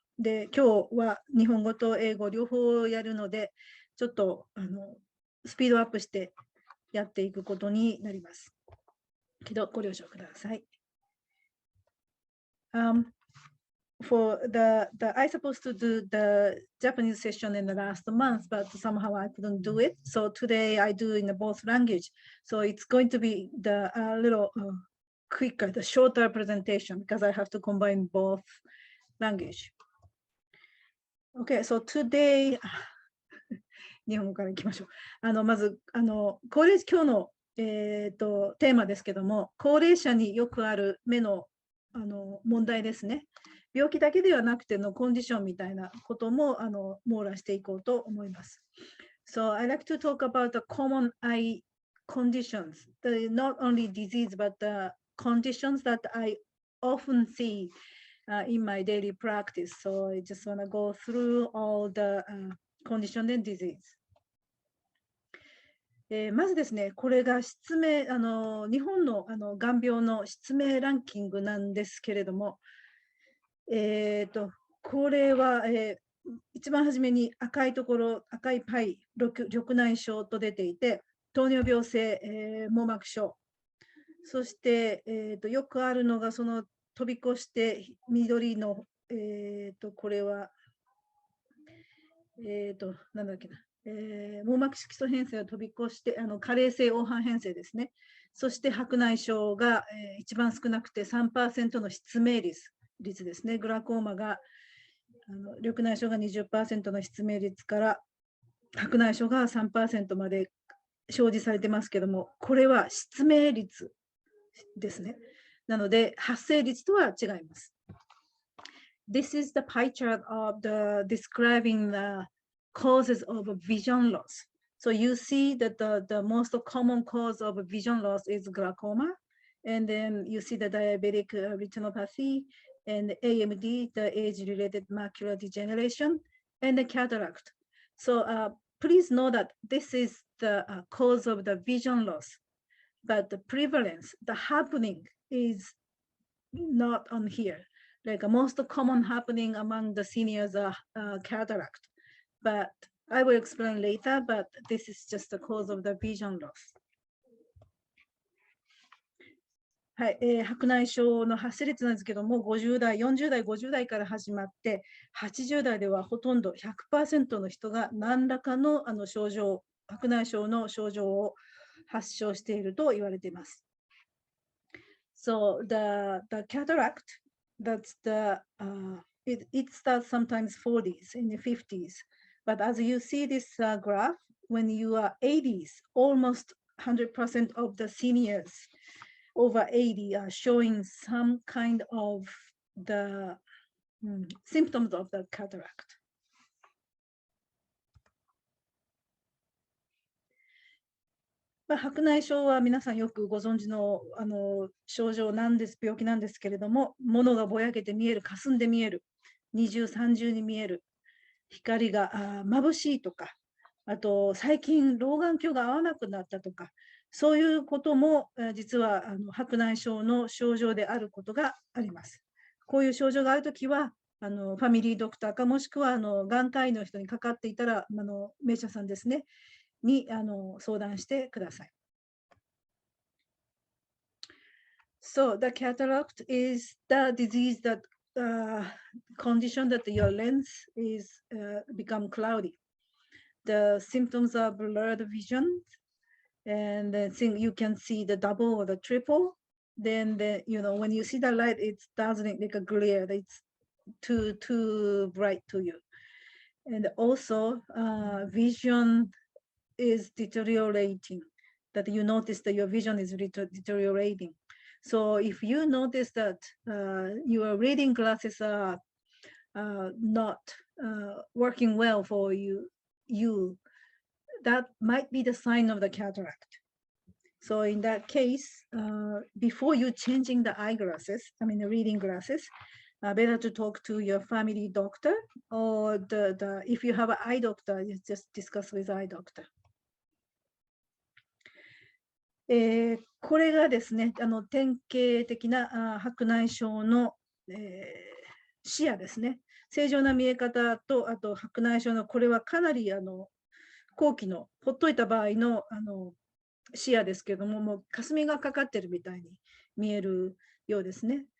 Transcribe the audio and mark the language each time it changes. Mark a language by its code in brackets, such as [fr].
[ja] で、今日は日本語と英語両方やるので、ちょっとスピードアップしてやっていくことになります。けど、ご了承ください。 [en] For I supposed to do the Japanese session in the last month, but somehow I couldn't do it. So today I do in both language. So it's going to be the little quicker, the shorter presentation because I have to combine both language. Okay, so today [ja] 日本語からいきましょう。まず今日の、テーマですけども、高齢者によくある目の、問題ですね。病気だけではなくてのコンディションみたいなことも網羅していこうと思います。 [en] So I like to talk about the common eye conditions, not only disease, but the conditions that I often see in my daily practice. So I just want to go through all the condition and disease. [ja] まずですね、これが失明、日本の眼病の失明ランキングなんですけれども、これは、一番初めに赤いところ、赤いパイ、緑内障と出ていて、糖尿病性、網膜症、そして、よくあるのがその飛び越して緑の、これは、なんだっけな、網膜色素変性を飛び越して加齢性黄斑変性ですね。そして白内障が、一番少なくて 3% の失明率ですね。グラコーマが緑内障が 20% の失明率から白内障が 3% まで表示されてますけども、これは失明率ですね。なので発生率とは違います。 [en] This is the pie chart of describing the causes of vision loss. So you see that the most common cause of vision loss is glaucoma, And then you see the diabetic retinopathy, and AMD, the age-related macular degeneration, and the cataract. So please know that this is the cause of the vision loss, but the prevalence, the happening is not on here. Like most common happening among the seniors are cataract, but I will explain later, but this is just the cause of the vision loss. [ja] はい、白内障の発生率なんですけども、50代、40代、50代から始まって、80代ではほとんど 100% の人が何らかの症状、白内障の症状を発症していると言われています。 [en] So the cataract, that's it starts sometimes 40s in the 50s. But as you see this graph, when you are 80s, almost 100% of the seniors over 80 are showing some kind of the symptoms of the cataract. [ja] 白内障は皆さんよくご存知の症状なんです、病気なんですけれども、物がぼやけて見える、霞んで見える、二重三重に見える、光が眩しいとか、あと最近老眼鏡が合わなくなったとか、そういうことも実は白内障の症状であることがあります。こういう症状があるときはファミリードクターかもしくは眼科医の人にかかっていたら名医者さんですねに相談してください。 [en] So the cataract is the disease that condition that your lens is become cloudy. The symptoms are blurred vision, and then you can see the double or the triple. Then when you see the light, it's dazzling like a glare. It's too bright to you, and also vision is deteriorating. That you notice that your vision is deteriorating. So if you notice that your reading glasses are not working well for you, that might be the sign of the cataract. So in that case, before you changing the eyeglasses, the reading glasses, better to talk to your family doctor, or if you have an eye doctor, you just discuss with eye doctor. [ja] これがですね、典型的な白内障の、視野ですね。正常な見え方と、あと白内障の、これはかなり後期の、ほっといた場合の視野ですけども、もう霞がかかってるみたいに見えるようですね。